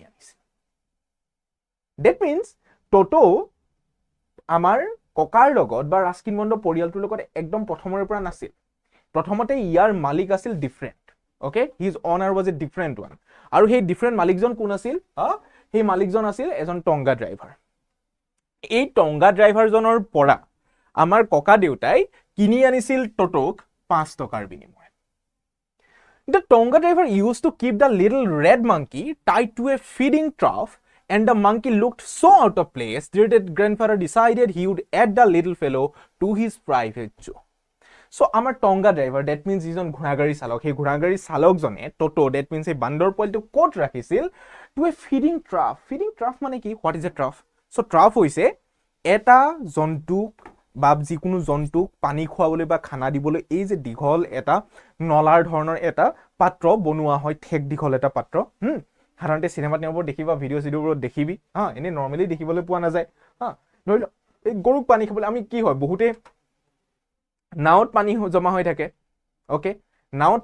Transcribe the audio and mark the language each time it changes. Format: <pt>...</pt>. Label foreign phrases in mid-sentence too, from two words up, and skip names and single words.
<as>আনিছে</as> <en>that means</en> <as>টোটো আমাৰ ককাৰ লগত বা ৰাস্কিন বণ্ডৰ পৰিয়ালটোৰ লগত একদম প্ৰথমৰে পৰা নাছিল প্ৰথমতে ইয়াৰ মালিক আছিল</as> <en>different okay his owner was a different one</en> <as>আৰু সেই ডিফাৰেণ্ট মালিকজন কোন আছিল সেই মালিকজন আছিল এজন টংগা ড্ৰাইভাৰ এই টংগা ড্ৰাইভাৰজনৰ পৰা আমাৰ ককা দেউতাই কিনি আনিছিল টোটোক 5 টকাৰ বিনিময়ত</as> <en>The Tonga driver used to keep the little red monkey tied to a feeding trough and the monkey looked so out of place that grandfather decided he would add the little fellow to his private zoo. So our Tonga driver, that means he's on</en> <as>ঘোঁৰাগাড়ী চালক সেই ঘোঁৰাগাড়ী চালকজনে টোটো</as> <en>that means</en> <as>এই বান্দৰ পোৱালিটো ক'ত ৰাখিছিল</as> <en>to a feeding trough</en> <as>মানে কি</as> <en>what is a trough so trough</en> <as>হৈছে এটা জন্তুক বা যিকোনো জন্তুক পানী খোৱাবলৈ বা খানা দিবলৈ এই যে দীঘল এটা নলাৰ ধৰণৰ এটা পাত্ৰ বনোৱা হয় ঠেক দীঘল এটা পাত্ৰ সাধাৰণতে সিনেমাত নেবোৰ দেখিবা ভিডিও সিডিওবোৰ দেখিবি এনে নৰমালি দেখিবলৈ পোৱা নাযায় ধৰি লও এই গৰুক পানী খাবলৈ আমি কি হয় বহুতে নাওত পানী জমা হৈ থাকে ওকে নাওত</as>